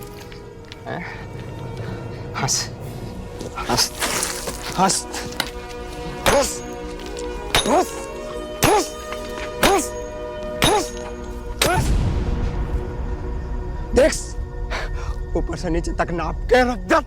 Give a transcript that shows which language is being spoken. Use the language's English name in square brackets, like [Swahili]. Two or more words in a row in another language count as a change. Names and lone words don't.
[Hindi] हंस हंस हंस हंस हंस हंस हंस हंस हंस। देख ऊपर से नीचे तक नाप के रख दे।